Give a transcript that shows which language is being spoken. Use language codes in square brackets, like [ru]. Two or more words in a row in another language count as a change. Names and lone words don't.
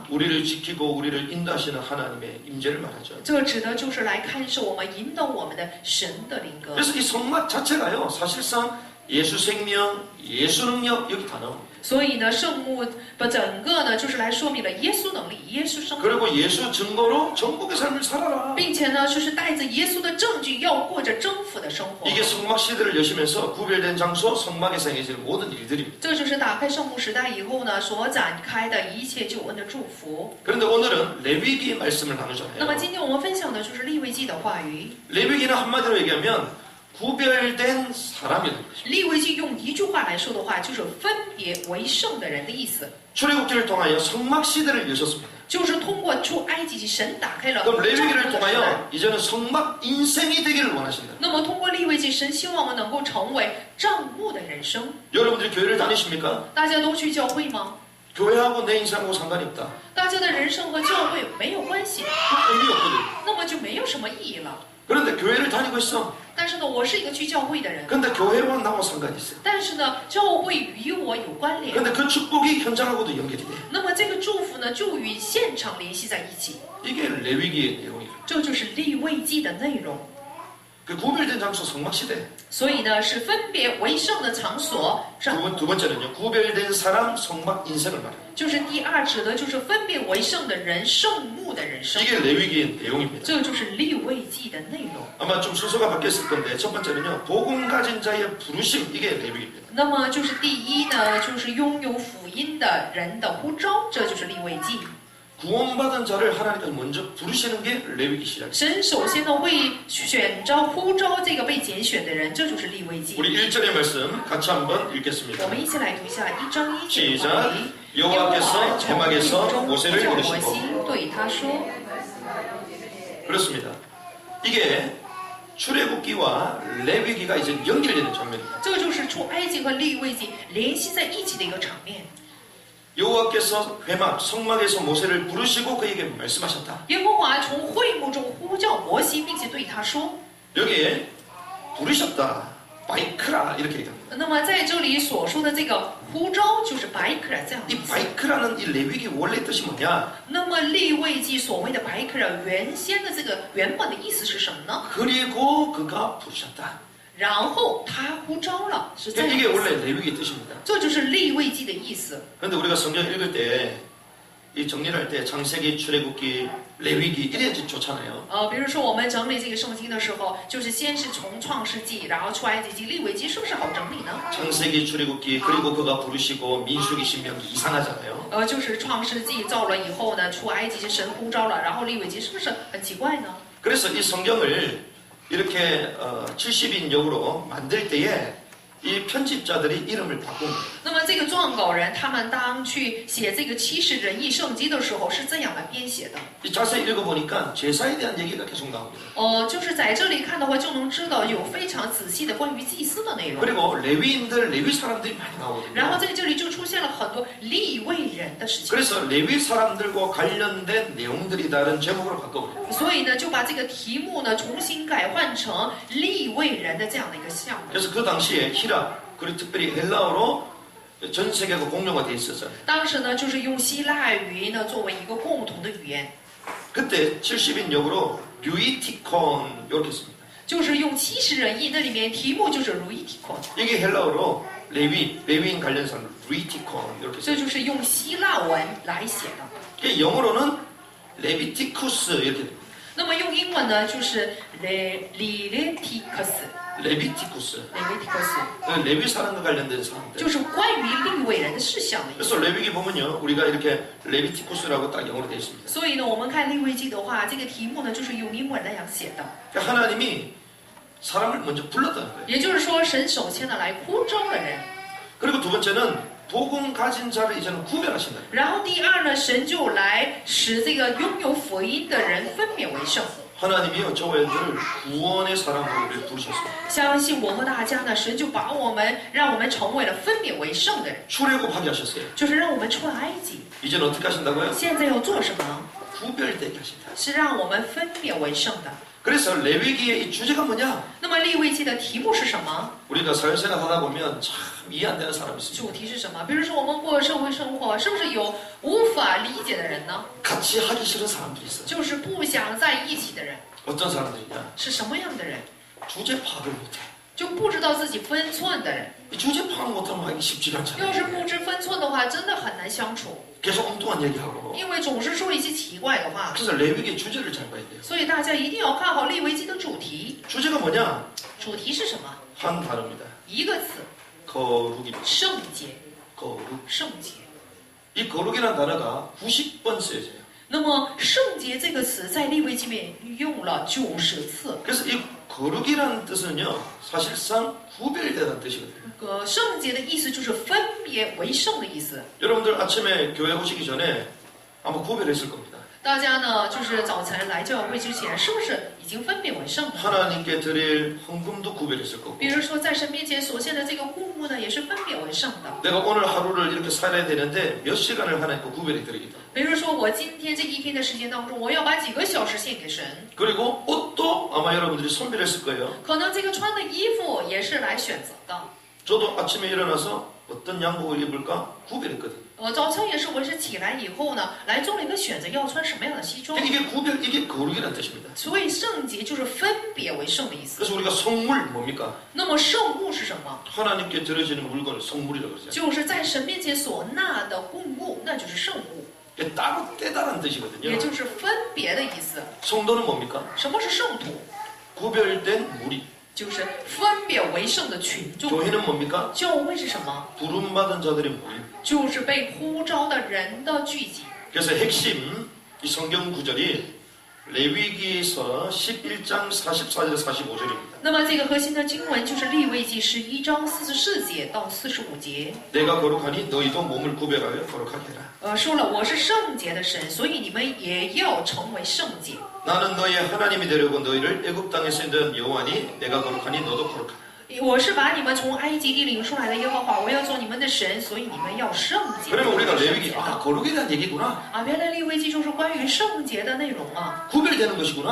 [ko] 우리를 지키고 우리를 인도하시는 하나님의 임재를 말하죠. [zh] 这指的就是来看守我们、引导我们的神的灵格。 [ko] 그래서 이 성막 자체가요, 사실상 예수 생명, 예수 능력 여기 다 나옵니다. [zh] 所以呢，圣幕整个呢，就是来说明了耶稣能力、耶稣生命， [ko] 그리고 예수 증거로 정복의 삶을 살아라. [zh] 并且呢，就是带着耶稣的证据，要过着征服的生活。 [ko] 이게 성막 시대를 여시면서 구별된 장소, 성막에서 행해지는 모든 일들입니다. [zh] 这就是打开圣幕时代以后呢，所展开的一切救恩的祝福。 [ko] 그런데 오늘은 레위기의 말씀을 [zh] 那么 [ko] 나누잖아요. [zh] 今天我们分享的就是利未记的话语。 [ko] 레위기는 한마디로 얘기하면 구별된 사람이라는 거죠. [zh] 利未记用一句话来说的话，就是分别为圣的人的意思， [ko] 출애굽기를 통하여 성막 시대를 여셨습니다. [zh] 就是通过出埃及记，神打开了 [ko] 그럼 [zh] 帐幕 [ko] 레위기를 [zh] 的时代。 [ko] 통하여 이제는 성막 인생이 되기를 원하신다. [zh] 那么通过利未记，神希望我们能够成为帐幕的人生。 [ko] 여러분들이 교회를 다니십니까? [zh] 大家都去教会吗？ [ko] 교회하고 내 인생하고 상관이 없다. [zh] 大家的人生和教会没有关系， [ko] 의미 없거든. [zh] 那么就没有什么意义了。 [ko] 그런데 교회를 다니고 있어. [zh] 但是呢，我是一个去教会的人， [ko] 근데 교회와 나와 상관이 있어. [zh] 但是呢，教会与我有关联。 [ko] 근데 그 축복이 현장하고도 연결이 돼. [zh] 那么这个祝福呢，就与现场联系在一起， [ko] 이게 레위기의 내용이에요. [zh] 这就是利未记的内容。 [ko] 그 구별된 장소 성막 시대. [zh] 所以呢，是分别为圣的场所，帐幕 [ko] 두 번째는요. 구별된 사람 성막 인생을 말해요. [zh] 就是第二指的就是分别为圣的人，圣幕的人生， [ko] 이게 레위기의 내용입니다. [zh] 这就是利未记的内容。 [ko] 아마 좀 순서가 바뀌었을 건데 첫 번째는요. 복음 가진 자의 부르심. 이게 레위기입니다. [zh] 那么就是第一呢，就是拥有福音的人的呼召，这就是利未记。 [ko] 구원받은 자를 하나님께서 먼저 부르시는 게 레위기 시작이에요. [zh] 神首先呢会选召呼召这个被拣选的人，这就是利未记。 [ko] 우리 1절의 말씀 같이 한번 읽겠습니다. [zh] 我们一起来读一下1章1节的 [ko] 시작 [zh] 话语。 [ko] 여호와께서 대막에서 [zh] 中 [ko] 모세를 [zh] 叫摩 [ko] 부르시고 [zh] 西对他说， [ko] 그렇습니다. 이게 출애굽기와 레위기가 이제 연결되는 장면입니다. [zh] 这就是出埃及和利未记联系在一起的一个场面。 [ko] 여호와께서 회막 성막에서 모세를 부르시고 그에게 말씀하셨다. [zh] 耶和华从会幕中呼叫摩西，并且对他说。 [ko] 여기에 부르셨다. 바이크라 이렇게 얘기합니다. [zh] 那么在这里所说的这个呼召，就是白克这样的 [ko] 이 [zh] 意思。 [ko] 바이크라는 이 레위기 원래 뜻이 뭐냐? [zh] 那么利未记所谓的白克原先的这个原本的意思是什么呢？ [ko] 그리고 그가 부르셨다. [zh] 然后他呼召了，是这样的 [ko] 이게 [zh] 意思。 [ko] 원래 레위기 뜻입니다. [zh] 这就是利未记的意思。 [ko] 그런데 우리가 성경 읽을 때 이 정리를 할 때 창세기, 출애굽기, 레위기 이래야지 좋잖아요. [zh] 比如说我们整理这个圣经的时候，就是先是从创世纪，然后出埃及记、利未记，是不是好整理呢？ [ko] 창세기, 출애굽기 그리고 그가 부르시고 민수기, 신명기 이상하잖아요. [zh] 就是创世纪造了以后呢，出埃及是神呼召了，然后利未记是不是很奇怪呢？ [ko] 그래서 이 성경을 이렇게 70인역으로 만들 때에 이 편집자들이 이름을 바꾼 거예요. [zh] 那么这个撰稿人他们当去写这个七十仁义圣经的时候是这样来编写的。 [ko] 이 자세히 읽어보니까 제사에 대한 얘기가 계속 나옵니다. [zh] 就是在这里看的话，就能知道有非常仔细的关于祭司的内容。 [ko] 그리고 레위인들, 레위 사람들이 많이 나오거든요. [zh] 然后在这里就出现了很多利未人的事情。 [ko] 그래서 레위 사람들과 관련된 내용들이 다른 제목으로 바꿔버려요. [zh] 所以呢，就把这个题目呢重新改换成利未人的这样的一个项目。 [ko] 그래서 그 당시에 히랍, 그리고 특별히 헬라어로 전 세계가 공용화되어 있었어요. [zh] 当时呢，就是用希腊语呢作为一个共同的语言， [ko] 그때 70인 역으로 류이티콘 이렇게 씁니다. [zh] 就是用70人义，那里面题目就是 루이티콘， [ko] 이게 헬라어로 레위인 관련 사람 류이티콘 이렇게 [zh] 这 [ko] 써요. [zh] 就是用希腊文来写的。 [ko] 이게 영어로는 레비티쿠스 이렇게 됩니다. [zh] 那么用英文呢，就是 레비티커스， [ko] 레비티쿠스. [zh] 레비티커스， [ko] 레위 사람과 관련된 사람들. [zh] 就是关于利未人的事项的意思。 [ko] 그래서 레위기 보면요, 우리가 이렇게 레비티쿠스라고 딱 영어로 되어 있습니다. [zh] 所以呢，我们看利未记的话，这个题目呢就是用英文那样写的。 [ko] 그러니까 하나님이 사람을 먼저 불렀다는 거예요. [zh] 也就是说，神首先呢来呼召了人， [ko] 그리고 두 번째는 복음 가진 자를 이제는 구별하신다. [zh] 然后第二呢，神就来使这个拥有福音的人分别为圣。 [ko] 하나님이요, 저와 여러분들을 구원의 사람으로 우리를 부르셨습니다. [zh] 相信我和大家呢，神就把我们让我们成为了分别为圣的人， [ko] 출애굽하게 하셨어요. [zh] 就是让我们出了埃及。 [ko] 이제는 어떻게 하신다고요? [zh] 现在要做什么呢？ [ko] 구별되게 하신다. [zh] 是让我们分别为圣的。 [ko] 그래서 레위기의 이 주제가 뭐냐? [zh] 那么利未记的题目是什么？ [ko] 우리가 사회생활 하다 보면 참 이해 안 되는 사람이 있습니다. [zh] 主题是什么？比如说我们过社会生活，是不是有无法理解的人呢？ [ko] 같이 하기 싫은 사람들이 있어요. [zh] 就是不想在一起的人， [ko] 어떤 사람들이냐? [zh] 是什么样的人？ [ko] 주제 파악을 못해. [zh] 就不知道自己分寸的人。 [ko] 이 주제 파악 못하면 하기 쉽지가 [zh] 要是 [ko] 않잖아요. [zh] 不知分寸的话，真的很难相处， [ko] 계속 엉뚱한 얘기하고. [zh] 因为总是说一些奇怪的话。 [ko] 그래서 레위기의 주제를 잘 봐야 돼요. [zh] 所以大家一定要看好利未记的主题。 [ko] 주제가 뭐냐? [zh] 主题是什么？ [ko] 한 단어입니다. [zh] 一个词， [ko] 거룩입니다. [zh] 圣洁。 [ko] 거룩. [zh] 圣洁。 [ko] 이 거룩이라는 단어가 90번 쓰여져요. [zh] 那么圣洁这个词在利未记里面用了90次。 [ko] 그래서 이 거룩이라는 뜻은요, 사실상 구별되다는 뜻이거든요. [zh] 圣洁的意思就是分别为圣的意思。 [ko] 여러분들 아침에 교회 오시기 전에 아마 구별했을 겁니다. [zh] 大家呢，就是早晨来教会之前，是不是已经分别为圣了？ [ko] 하나님께 드릴 헌금도 구별했을 거고. [zh] 比如说，在神面前所献的这个供物呢，也是分别为圣的。 [ko] 내가 오늘 하루를 이렇게 살아야 되는데 몇 시간을 하나님께 구별해 드리겠다. [zh] 比如说，我今天这一天的时间当中，我要把几个小时献给神。 [ko] 그리고 옷도 아마 여러분들이 선별했을 거예요. [zh] 可能这个穿的衣服也是来选择的。 [ko] 저도 아침에 일어나서 어떤 양복을 입을까 구별했거든요. [zh] 早晨也是，我是起来以后呢，来做了一个选择，要穿什么样的西装。 [ko] 이게 구별, 이게 거룩이라는 뜻입니다. [zh] 所以圣洁就是分别为圣的意思。 [ko] 그래서 우리가 성물 뭡니까? [zh] 那么圣物是什么？ [ko] 하나님께 드려지는 물건을 성물이라고 그러죠. [zh] 就是在神面前所纳的供物，那就是圣物， [ko] 이게 따로 떼다라는 뜻이거든요. [zh] 也就是分别的意思。 [ko] 성도는 뭡니까? [zh] 什么是圣徒？ [ko] 구별된 무리. [zh] 就是分别为圣的群众。 [ko] 교회는 뭡니까? [zh] 教会是什么？ [ko] 부름받은 자들의 모임. [zh] 就是被呼召的人的聚集。 [ko] 그래서 핵심 이 성경 구절이 레위기서 11장 44절 45절입니다. [zh] 那么这个核心的经文就是利未记11章44节到45节。 [ko] 내가 거룩하니 너희도 몸을 구별하여 거룩하게 해라. [zh] 说了我是圣洁的神，所以你们也要成为圣洁。 [ko] 나는 너희의 하나님이 되려고 너희를 애굽 땅에서 인도한 여호와니 내가 거룩하니 너도 거룩하라. [zh] 我是把你们从埃及地领出来的耶和华，我要做你们的神，所以你们要圣洁。 [ko] 그러면 우리가 [zh] 圣洁 [ko] 레위기 [zh] 的 [ko] 아 거룩에 대한 얘기구나. [zh] 啊，原来利未记就是关于圣洁的内容啊！ [ko] 구별되는 것이구나.